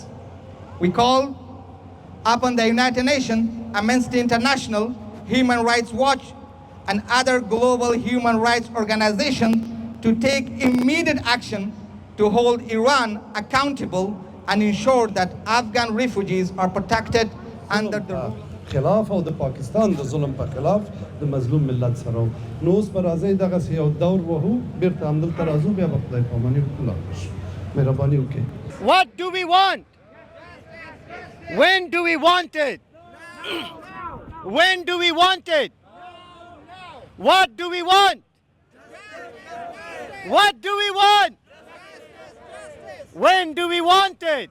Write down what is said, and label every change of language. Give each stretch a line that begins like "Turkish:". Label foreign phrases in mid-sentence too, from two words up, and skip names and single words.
English: We call upon the United Nations, Amnesty International, Human Rights Watch, and other global human rights organizations to take immediate action to hold Iran accountable and ensure that Afghan refugees are protected under the
Pashto: خلاف او د پاکستان د ظلم په خلاف د مظلوم ملت سره نو اوس به راځي دغسې یو دور وهو بیرته همدلته راځو بیا به خدای پاماني وکړو مهرباني وکړئ.
English: What do we want? When do we want it? When do we want it? What do we want? What do we want? When do we want it?